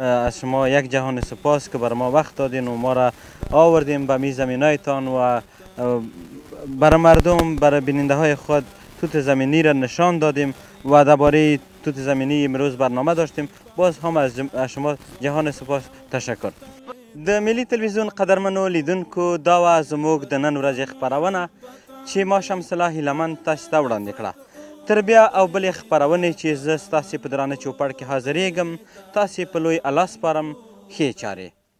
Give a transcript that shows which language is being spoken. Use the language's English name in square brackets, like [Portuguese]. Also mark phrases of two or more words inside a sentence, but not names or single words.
[Persian] از شما یک جهان سپاس که بر ما وقت دادین و ما را آوردیم به می زمینایتان و برای مردم، برای بیننده های خود توت زمینی را نشان دادیم و درباره توت زمینی امروز برنامه داشتیم. باز هم از شما جهان سپاس تشکر. [Pashto] د ملي تلویزیون قدرمنو لیدونکو دا وه زموږ د نن ورځې خپرونه چې ما شمس الله هیلمن تاسو ته وړاندې کړه. تر بیا او بلې خپرونې چې زه ستاسې په درانه چوپړ کې حاضرېږم، تاسې په لوی الله سپارم. ښې چارې.